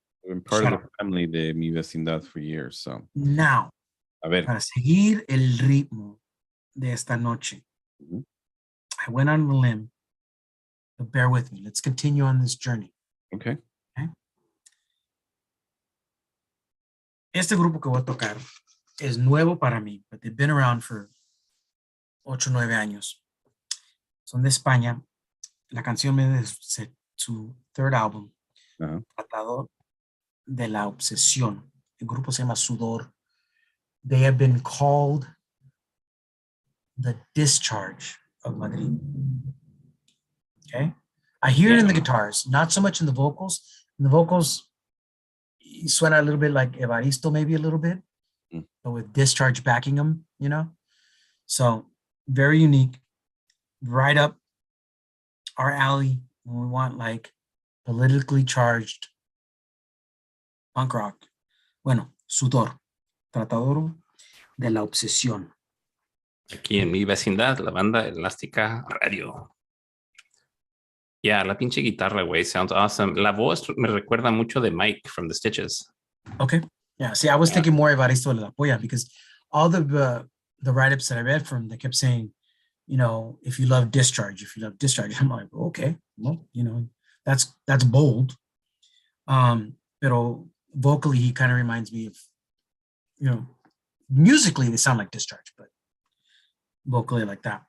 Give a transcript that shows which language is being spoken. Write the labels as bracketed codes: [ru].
[en] I've been part of the family de mi vecindad for years, so. Now, [es] a ver. Para seguir el ritmo de esta noche, [en] I went on a limb, but bear with me. Let's continue on this journey. Okay. [es] Este grupo que voy a tocar es nuevo para mí, [en] but they've been around for [es] 8 o 9 años. Son de España. La canción es su [en] third album, [es] Tratador de la Obsesión. El grupo se llama Sudor. [en] They have been called the Discharge of Madrid. Okay? I hear it in the guitars, not so much in the vocals. In the vocals, [es] suena [en] a little bit like Evaristo, maybe a little bit, but with Discharge backing them, you know? So very unique, right up our alley when we want like politically charged punk rock. [es] Bueno, Sudor, Tratador de la Obsesión. Aquí en mi vecindad, la banda elástica radio. [en] Yeah, [es] la pinche guitarra, güey, [en] sounds awesome. [es] La voz me recuerda mucho de Mike from The Stitches. [en] Okay. Yeah, see, I was thinking more Evaristo de la Polla because all the write-ups that I read from, they kept saying, you know, if you love Discharge. I'm like, okay, well, you know, that's bold. [es] Pero [en] vocally, he kind of reminds me of, you know, musically, they sound like Discharge, but vocally like that.